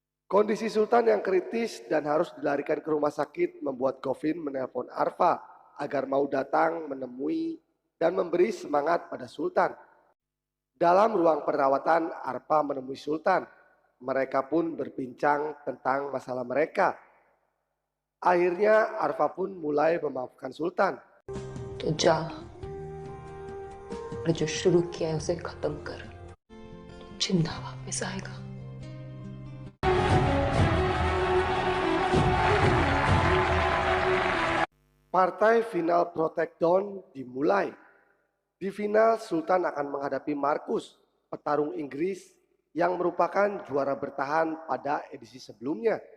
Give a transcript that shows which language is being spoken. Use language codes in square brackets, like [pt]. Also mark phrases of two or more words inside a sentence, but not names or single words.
[id] Kondisi Sultan yang kritis dan harus dilarikan ke rumah sakit membuat Govin menelpon Arfa agar mau datang menemui dan memberi semangat pada Sultan. Dalam ruang perawatan, Arfa menemui Sultan. Mereka pun berbincang tentang masalah mereka. Akhirnya Arfa pun mulai memaafkan Sultan. [hi] तो जा और जो शुरू किया है उसे खत्म कर, जिंदा वापस आएगा। [id] Partai final Protecton dimulai. Di final, Sultan akan menghadapi Marcus, petarung Inggris yang merupakan juara bertahan pada edisi sebelumnya.